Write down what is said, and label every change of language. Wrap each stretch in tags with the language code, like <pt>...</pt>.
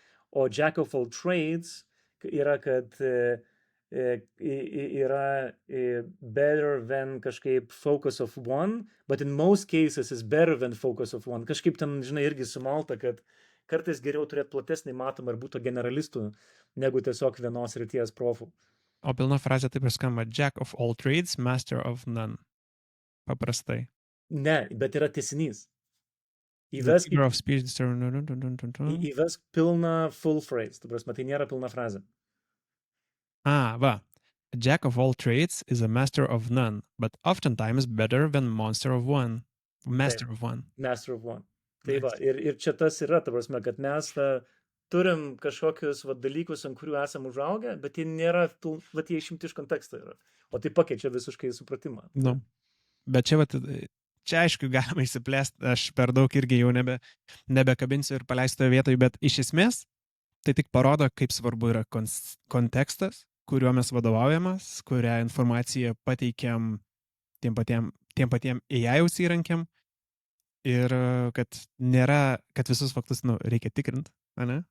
<lt>O</lt> <en>Jack of all trades</en> <lt>yra, kad yra</lt> <en>better than</en> <lt>kažkaip</lt> <en>focus of one, but in most cases is better than focus of one.</en> <lt>Kažkaip ten, žinai, irgi sumalta, kad kartais geriau turėti platesnį matomą ir būtų generalistų, negu tiesiog vienos ryties profų. O pilna frazė taip ir skamba,</lt> <en>Jack of all trades, master of none.</en> <lt>Paprastai. Ne, bet yra tęsinys.</lt> <en>The</en> <lt>Įvesk,</lt> <en>figure of speech.</en> <lt>įvesk pilną</lt> <en>full phrase,</en> <lt>tu prasme, tai nėra pilna frazė. Va.</lt> <en>A jack of all trades is a master of none, but oftentimes better than monster of one. Master</en> <lt>Taip.</lt> <en>of one. Master of one.</en> <lt>Tai</lt> <en>Nice.</en> <lt>va, ir čia tas yra, ta prasme, kad mes turim kažkokius dalykus, ant kurių esam užaugę, bet jie nėra, jie išimti iš konteksto yra. O tai pakeičia visiškai supratimą. Nu. Bet čia aišku galima įsiplėsti, aš per daug irgi jau nebekabinsiu ir paleisiu toje vietoje, bet iš esmės tai tik parodo, kaip svarbu yra kontekstas, kuriuo mes vadovaujamas, kurią informaciją pateikiam tiem patiem AI įrankiam ir kad nėra, kad visus faktus reikia tikrinti, ne?</lt>